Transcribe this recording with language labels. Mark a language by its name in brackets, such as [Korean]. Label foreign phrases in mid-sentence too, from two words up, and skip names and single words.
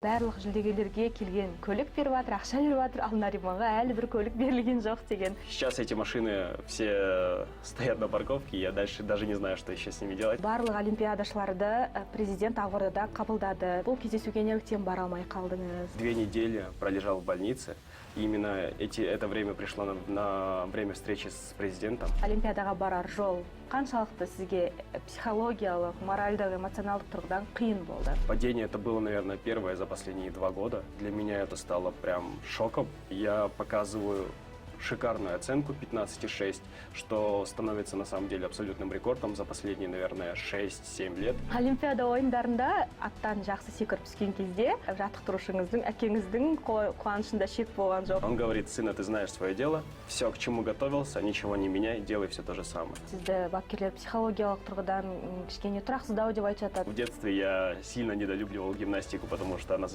[Kazakh] Барлық жүлдегерлерге келген көлік беріп жатыр, ақша беріп жатыр, ал Нариманға әлі бір көлік берілген жоқ деген. [Russian] Сейчас эти машины все стоят на парковке, я дальше даже не знаю, что еще с ними делать. [Kazakh] Барлық олимпиадашыларды президент Ақордада қабылдады. Бұл кездесуге неліктен бара алмай қалдыңыз? [Russian] 2 недели пролежал в больнице. И именно это время пришло на время встречи с президентом. [Kazakh] Олимпиадаға барар жол қаншалықты сізге психологиялық, моральдық, эмоционалдық тұрғыдан қиын болды? [Russian] Падение это было, наверное, первое за последние 2 года. Для меня это стало прям шоком. Я показываю шикарную оценку 15,6, что становится на самом деле абсолютным рекордом за последние, наверное, 6-7 лет. [Kazakh] Олимпиада ойындарында аттан жақсы секіріп түскен кезде жаттықтырушыңыздың, әкеңіздің қуанышында шек болған жоқ. [Russian] Он говорит: сына, ты знаешь свое дело, все, к чему готовился, ничего не меняй, делай все то же самое. [Kazakh] Сізді бапкерлер психологиялық тұрғыдан кішкене тұрақсыздау деп айтып жатады. [Russian] В детстве я сильно недолюбливал гимнастику, потому что она